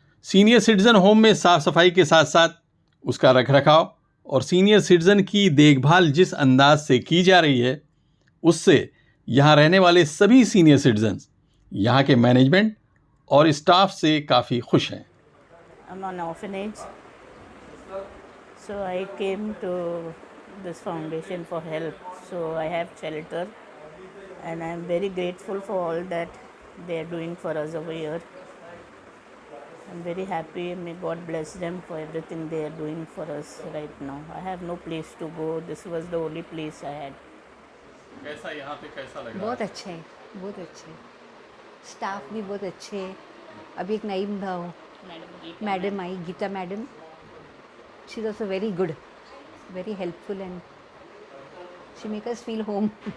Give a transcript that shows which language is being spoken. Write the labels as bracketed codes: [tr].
[hi] Senior citizen home में साफ सफाई के साथ साथ उसका रखरखाव और सीनियर सिटीजन की देखभाल जिस अंदाज से की जा रही है, उससे यहाँ रहने वाले सभी सीनियर सिटीजन्स यहाँ के मैनेजमेंट और स्टाफ से काफ़ी खुश हैं। [en] I'm an orphanage, so I came to this foundation for help. So I have shelter, and I'm very grateful for all that they are doing for us over here. I'm very happy. May God bless them for everything they are doing for us right now. I have no place to go. This was the only place I had. [hi] कैसा यहाँ पे कैसा लग रहा है? बहुत अच्छे हैं, बहुत अच्छे हैं। स्टाफ भी बहुत अच्छे हैं। अभी एक नई madam I, Gita madam. [en] She is also very good, very helpful and she make us feel home.